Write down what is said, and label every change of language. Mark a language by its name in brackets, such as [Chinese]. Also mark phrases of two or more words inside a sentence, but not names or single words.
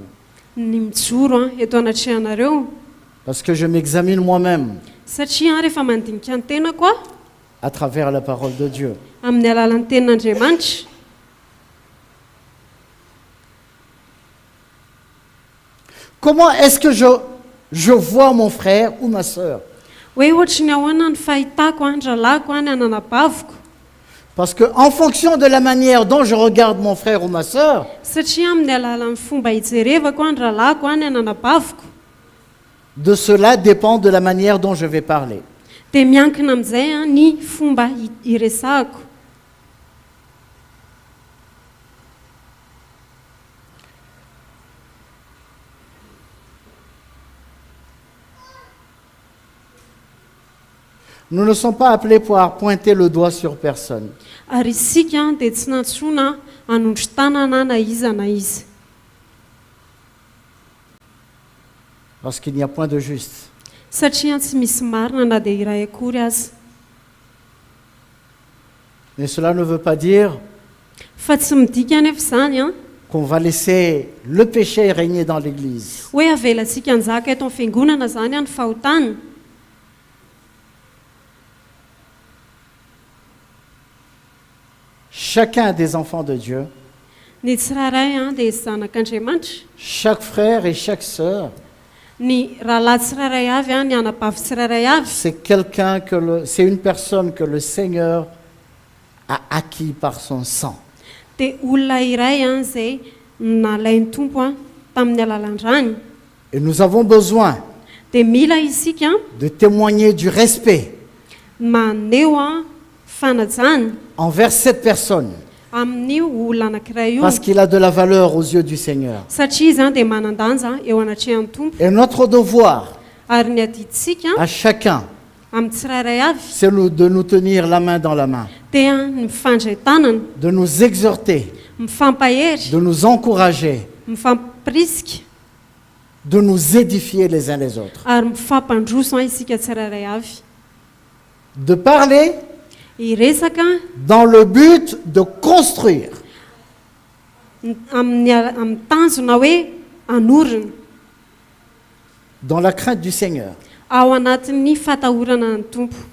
[Malagasy] ny mijoro eto anatrehanareo [French] Parce que je m'examine moi-même [Malagasy] satria rehefa mandinika ny tenako [French] à travers la parole de Dieu. [Malagasy] amin'ny alalan'ny tenin'Andriamanitra. [French] Comment est-ce que je vois mon frère ou ma sœur? [Malagasy] Hoe ohatry ny ahoana ny fahitako ny ralako ny ananabaviko. [French] Parce qu'en fonction de la manière dont je regarde mon frère ou ma sœur, [Malagasy] Satria amin'ny alalan'ny fomba hijerevako ny ralako ny ananabaviko [French] de cela dépend de la manière dont je vais parler. [Malagasy] dia miankina amin'izay ny fomba hiresahako. [French] Nous ne sommes pas appelés pour pointer le doigt sur personne. [Malagasy] Ary isika dia tsy nantsoina hanondro tanana na iza na iza. [French] Parce qu'il n'y a point de juste. [Malagasy] Satria tsy misy marina na dia iray akory aza. [French] Mais cela ne veut pas dire [Malagasy] Fa tsy midika nefa izany [French] qu'on va laisser le péché régner dans l'Église. [Malagasy] hoe avelantsika anjaka eto amin'ny fiangonana zany ny fahotana. [French] Chacun des enfants de Dieu, [Malagasy] Ny tsirairay dia zanak'Andriamanitra. [French] chaque frère et chaque sœur, [Malagasy] Ny rahalahy tsirairay avy ny anabavy tsirairay avy [French] c'est une personne que le Seigneur a acquis par son sang. [Malagasy] dia olona iray izay nalain'ny tompo tamin'ny alalandrany. [French] Et nous avons besoin [Malagasy] Dia mila isika [French] de témoigner du respect [Malagasy] maneho fanajana [French] envers cette personne, [Malagasy] amin'ny olona anankiray io [French] parce qu'il a de la valeur aux yeux du Seigneur. [Malagasy] satria izy dia manan-danja eo anatrehan'ny tompo. [French] Et notre devoir [Malagasy] Ary ny adiditsika [French] à chacun, [Malagasy] amin'ny tsirairay avy [French] c'est de nous tenir la main dans la main, [Malagasy] dia ny mifandray tanana, [French] de nous exhorter, [Malagasy] mifampahery, [French] de nous encourager, [Malagasy] mifampirisika [French] de nous édifier les uns les autres, [Malagasy] ary mifampandroso isika tsirairay avy. [French] de parler [Malagasy] Hiresaka [French] dans le but de construire, [Malagasy] amin'ny tanjona hoe anorina [French] dans la crainte du Seigneur. [Malagasy] ao anatin'ny fatahorana ny tompo.